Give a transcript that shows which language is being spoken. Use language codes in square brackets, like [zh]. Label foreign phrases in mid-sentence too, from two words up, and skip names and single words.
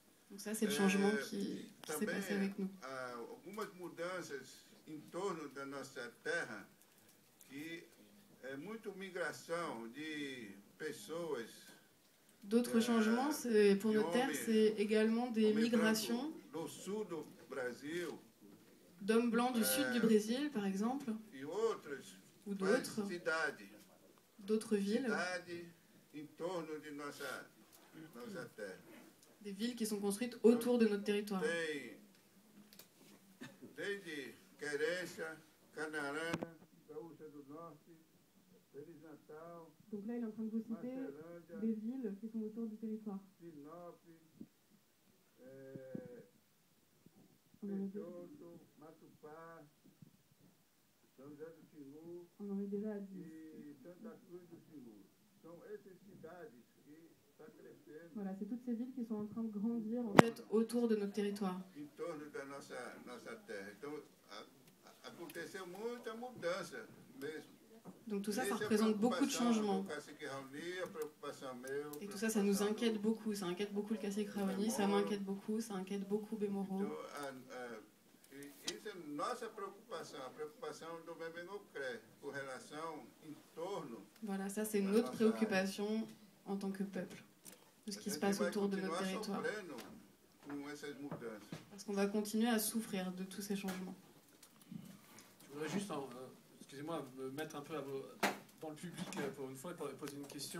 [fr] Donc ça, c'est le changement qui s'est passé avec nous. [pt] Algumas mudanças em torno da nossa terra, que é muito migração de pessoas. [fr] D'autres changements, pour notre terre, c'est également des migrations [pt] do sul do Brasil, [fr] d'hommes blancs du sud du Brésil, par exemple, [pt] e outras [fr] ou d'autres villes, [pt] em torno de nossa terra. [fr] Des villes qui sont construites autour de notre territoire. [pt] Desde Querência, Canarana, Gaúcha do Norte, Feliz Natal. [fr] Donc là, il est en train de vous citer des villes qui sont autour du territoire. [pt] Sinop, Peixoto, Matupá, São José do Xingu e Santa Cruz do Xingu. São essas cidades que estão crescendo. [fr] Voilà, c'est toutes ces villes qui sont en train de grandir en fait autour de notre territoire. [pt] Em torno da nossa terra. Então, aconteceu muita mudança mesmo. [fr] Donc tout ça, ça représente beaucoup de changements. Et tout ça, ça nous inquiète beaucoup. Ça inquiète beaucoup le cacique Raoni, ça m'inquiète beaucoup, ça inquiète beaucoup Bemoro. [pt] Isso é nossa preocupação, a preocupação do Membenocré, com relação em torno. [fr] Voilà, ça c'est notre préoccupation en tant que peuple, de ce qui se passe autour de notre territoire. Parce qu'on va continuer à souffrir de tous ces changements. Je voudrais juste, excusez-moi, me mettre un peu dans le public pour une fois et poser une question.